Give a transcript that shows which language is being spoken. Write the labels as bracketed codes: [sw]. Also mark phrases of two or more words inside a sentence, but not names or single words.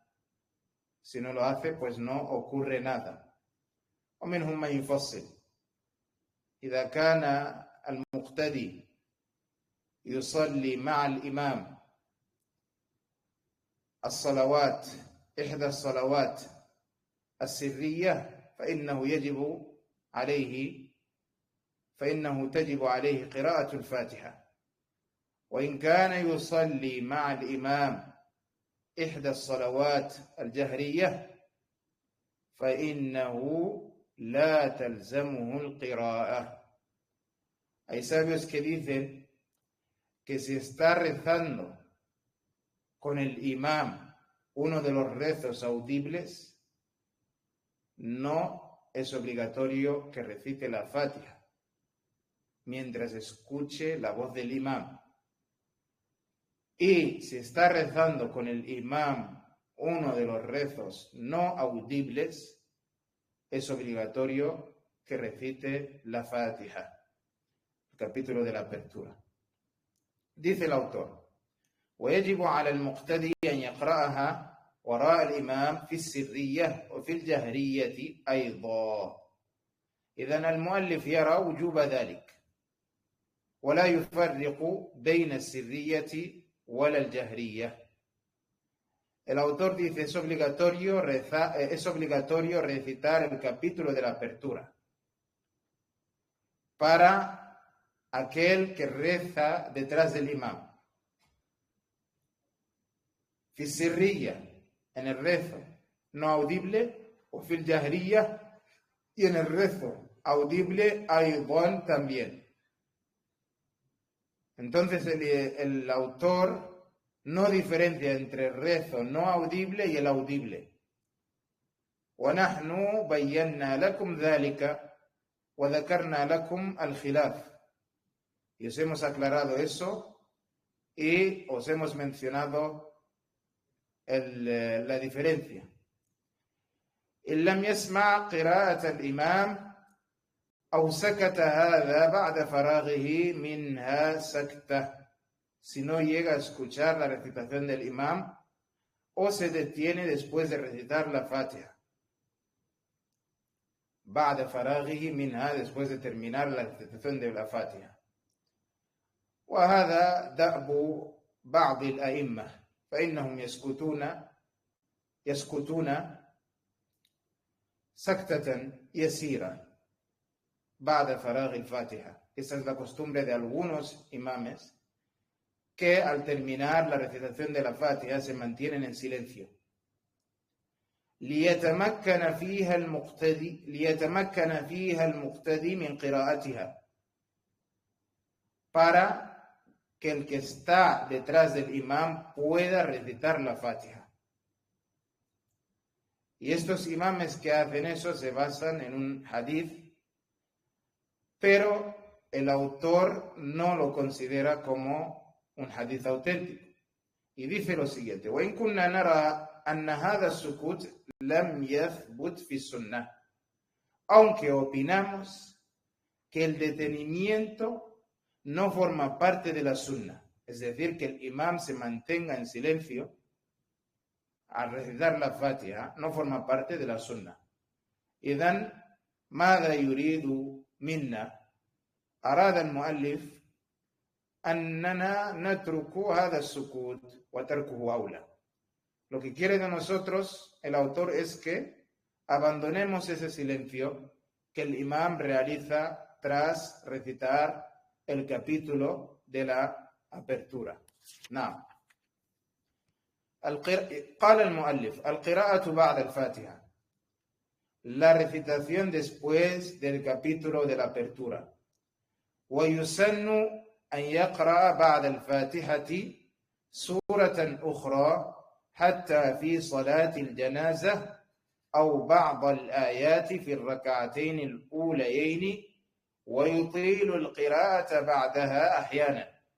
[es] Si no lo hace, pues no ocurre nada. [ar] ومنهم من يفصل. إذا كان المقتدي يصلي مع الإمام الصلوات إحدى الصلوات السرية فإنه تجب عليه قراءة الفاتحة. وإن كان يصلي مع الإمام إحدى الصلوات الجهرية فإنه لا تلزمه القراءة. [es] Hay sabios que dicen que si está rezando con el imam uno de los rezos audibles, no es obligatorio que recite la Fatiha mientras escuche la voz del imam. Y si está rezando con el imam uno de los rezos no audibles, es obligatorio que recite la Fatiha, el capítulo de la apertura. Dice el autor: [ar] ويجب على المقتدي أن يقرأها وراء الإمام في السرية وفي الجهرية أيضا. إذن المؤلف يرى وجوب ذلك ولا يفرق بين السرية ولا الجهرية. [es] El autor dice es obligatorio recitar el capítulo de la apertura para aquel que reza detrás del imam. [ar] في السرية, [es] en el rezo no audible, o [ar] في الجهرية, [es] y en el rezo audible aydan también. Entonces el autor no diferencia entre el rezo no audible y el audible. [ar] وَنَحْنُ بَيَّنَّا لَكُمْ ذَلِكَ وَذَكَرْنَا لَكُمْ الْخِلَافِ. [es] Y os hemos aclarado eso y os hemos mencionado la diferencia. [ar] إن لم يسمع قراءة الإمام أو سكت هذا بعد فراغه منها سكتة. [es] Si no llega a escuchar la recitación del imam o se detiene después de recitar la Fatiha. [ar] بعد فراغه منها, [es] después de terminar la recitación de la Fatiha. [ar] وهذا دأب بعض الأئمة فإنهم يسكتون سكتة يسيرة بعد فراغ الفاتحة. [es] Esa es la costumbre de algunos imames que al terminar la recitación de la Fatiha se mantienen en silencio. [ar] ليتمكن فيها المقتدي من قراءتها, [es] para que el que está detrás del imam pueda recitar la Fatiha. Y estos imames que hacen eso se basan en un hadith, pero el autor no lo considera como un hadith auténtico. Y dice lo siguiente: [ar] وإن كنا نرى أن هذا السكوت لم يثبت في السنة. [es] Aunque opinamos que el detenimiento no forma parte de la sunna, es decir, que el imam se mantenga en silencio al recitar la Fatiha, no forma parte de la sunna. [ar] إذن ماذا يريد منا؟ أراد المؤلف أننا نترك هذا السكوت وتركه أولى. [es] Lo que quiere de nosotros el autor es que abandonemos ese silencio que el imam realiza tras recitar el capítulo de la apertura. [ar] نعم. قال المؤلف: القراءة بعد الفاتحة. [es] La recitación después del capítulo de la apertura. [ar] ويسن أن يقرأ بعد الفاتحة سورة أخرى حتى في صلاة الجنازة أو بعض الآيات في الركعتين الأوليين ويطيل القراءة بعدها أحيانا